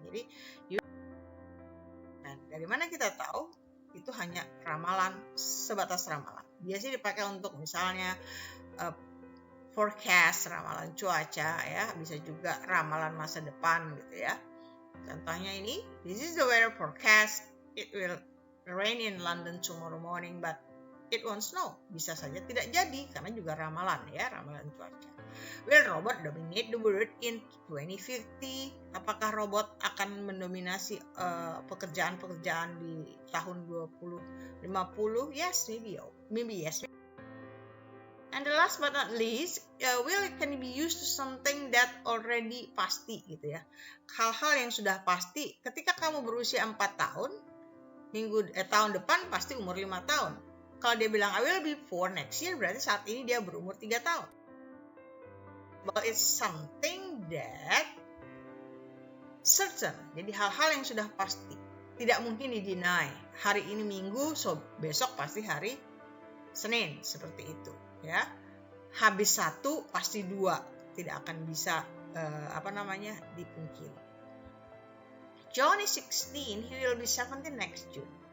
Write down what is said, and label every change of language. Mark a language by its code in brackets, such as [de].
[id] Jadi dari mana kita tahu? Itu hanya ramalan, sebatas ramalan. Biasanya dipakai untuk misalnya forecast, ramalan cuaca, ya, bisa juga ramalan masa depan gitu, ya. Contohnya ini, [en] this is the weather forecast. It will rain in London tomorrow morning, but it won't snow. [id] Bisa saja tidak jadi karena juga ramalan, ya, ramalan cuaca. [en] Will robot dominate the world in 2050? [id] Apakah robot akan mendominasi pekerjaan-pekerjaan di tahun 2050? [en] Yes, maybe yes. And the last but not least, will can be used to something that already [id] pasti, gitu, ya. Hal-hal yang sudah pasti. Ketika kamu berusia 4 tahun, tahun depan pasti umur 5 tahun. Kalau dia bilang [en] I will be 4 next year, [id] berarti saat ini dia berumur 3 tahun. [en] But it's something that certain. [id] Jadi hal-hal yang sudah pasti. Tidak mungkin di-deny. Hari ini Minggu, so besok pasti hari Senin. Seperti itu, ya. Habis 1 pasti 2. Tidak akan bisa dipungkiri. [en] John is 16, he will be 17 next June.